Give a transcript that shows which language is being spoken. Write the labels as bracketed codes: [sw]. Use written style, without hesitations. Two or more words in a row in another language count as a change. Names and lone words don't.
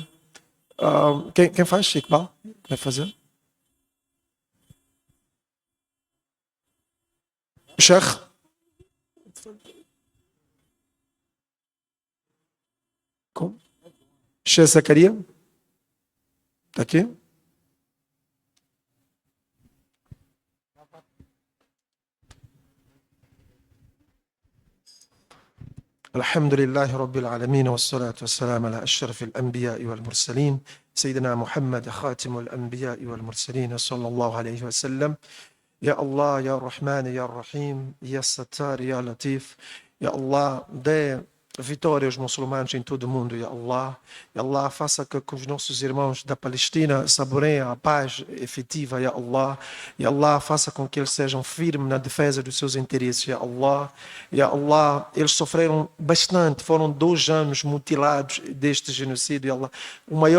[pt] quem faz, Iqbal? Vai fazer? Sheikh. Como? Sheikh Zakaria? Está aqui? [ar] الحمد لله رب العالمين والصلاة والسلام على أشرف الأنبياء والمرسلين سيدنا محمد خاتم الأنبياء والمرسلين صلى الله عليه وسلم. يا الله، يا رحمن، يا رحيم، يا ستار، يا لطيف. يا الله, [pt] dê vitória aos muçulmanos em todo o mundo, [ar] يا الله. يا الله, [pt] faça que os nossos irmãos da Palestina saboreiem a paz efetiva, [ar] يا الله. يا الله, [pt] faça com que eles sejam firmes na defesa dos seus interesses, [ar] يا الله. يا الله, [pt] eles sofreram bastante, foram 2 anos mutilados deste genocídio, [ar] يا الله.